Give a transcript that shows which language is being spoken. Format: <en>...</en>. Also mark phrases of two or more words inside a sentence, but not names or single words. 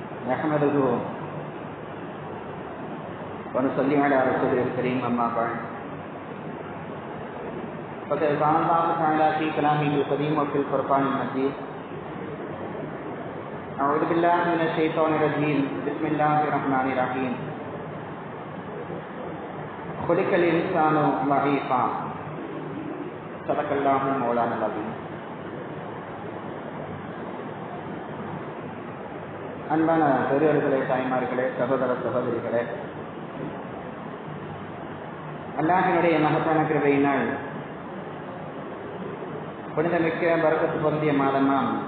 <ar>نحمده ونصلي على رسوله الكريم أما بعد فقد قال الله تعالى في كلامه القديم وفي الفرقان المجيد أعوذ بالله من الشيطان الرجيم بسم الله الرحمن الرحيم خلق الإنسان ضعيفا صدق الله مولانا العظيم.</ar> <ta>அன்பான பெரியவர்களே, தாய்மார்களே, சகோதர சகோதரிகளே, அல்லாஹ்வினுடைய மகத்தான கிருபையினால் புனிதமிக்க பரக்கத்து பொருந்திய மாதமாம்</ta>